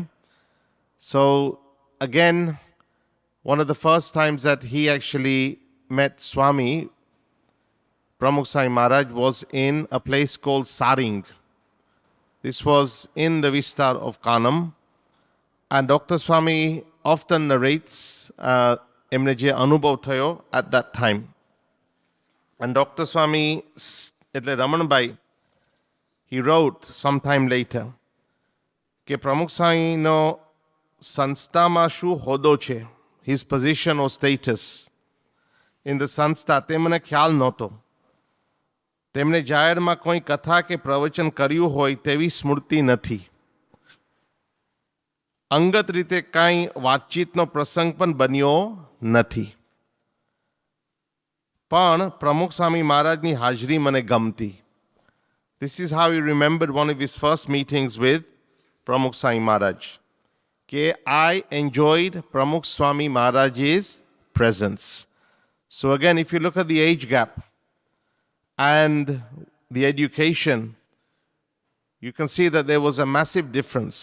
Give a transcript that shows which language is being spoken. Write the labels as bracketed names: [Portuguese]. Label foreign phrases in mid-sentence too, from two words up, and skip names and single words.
[English] So again, one of the first times that he actually met Swami, Pramukh Swami Maharaj, was in a place called Saring. This was in the Vistar of Kanam. And Dr. Swami often narrates [Gujarati] એમને જે અનુભવ થયો [English] at that time. And Dr. Swami, [Gujarati] એટલે રમણભાઈ, [English] he wrote sometime later [Gujarati] કે પ્રમુખ સ્વામીનો સંસ્થામાં શું હોદ્દો છે, [English] his position or status in the [Gujarati] સંસ્થા, તે મને ખ્યાલ નહોતો. તેમણે જાહેરમાં કોઈ કથા કે પ્રવચન કર્યું હોય તેવી સ્મૃતિ નથી. અંગત રીતે કાંઈ વાતચીતનો પ્રસંગ પણ બન્યો નથી. પણ પ્રમુખ સ્વામી મહારાજની હાજરી મને ગમતી. [English] This is how he remembered one of his first meetings with Pramukh Swami Maharaj. I enjoyed Pramukh Swami Maharaj's presence. So again, if you look at the age gap and the education, you can see that there was a massive difference.